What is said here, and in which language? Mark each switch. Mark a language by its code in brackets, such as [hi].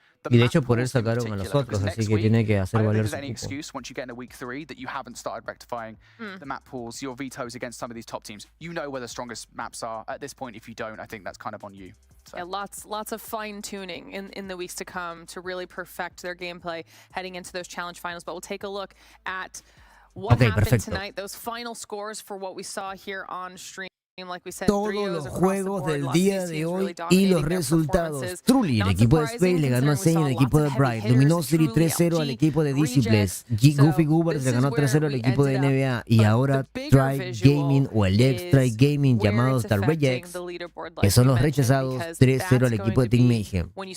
[es] Y de hecho por él sacaron a los otros, así que tiene que hacer valer su equipo. [en] Once you get into week 3 that you haven't started rectifying the map pools, your vetoes against some of these top teams. You know where the strongest maps are. At this point, if you don't, I think that's kind of on you. So. Yeah, lots of fine-tuning in the weeks to come to really perfect their gameplay heading into those challenge finals. But we'll take a look at what happened tonight, those final scores for what we saw here on stream. Like we said, [es] todos los juegos del día de hoy y los resultados. Truly, el equipo de Space le ganó a Zane al equipo de Bright. Luminosity 3-0 al equipo de Disciples. Goofy Goobers le ganó 3-0 al equipo de NBA. Y ahora Tribe Gaming o el ex Tribe Gaming llamados The Rejects, que son los rechazados, 3-0 al equipo de Team Mayhem.